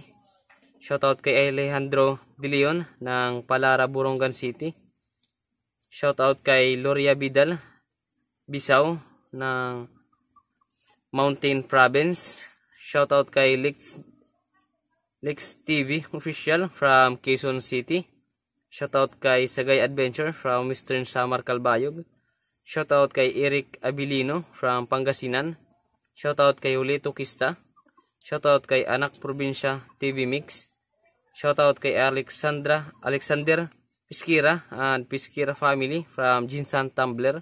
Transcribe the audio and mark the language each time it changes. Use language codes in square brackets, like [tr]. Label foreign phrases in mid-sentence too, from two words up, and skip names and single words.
[tl] Shoutout kay Alejandro De Leon ng Palara, Borongan City. Shoutout kay Loria Vidal Bisao ng Mountain Province. Shoutout kay Lex TV Official from Quezon City. Shoutout kay Sagay Adventure from Western Samar, Calbayog. Shoutout kay Eric Abilino from Pangasinan. Shoutout kay Julito Kista. Shoutout kay Anak Probinsya TV Mix. Shoutout kay Alexander Piskira and Piskira family from Jinsan Tumblr.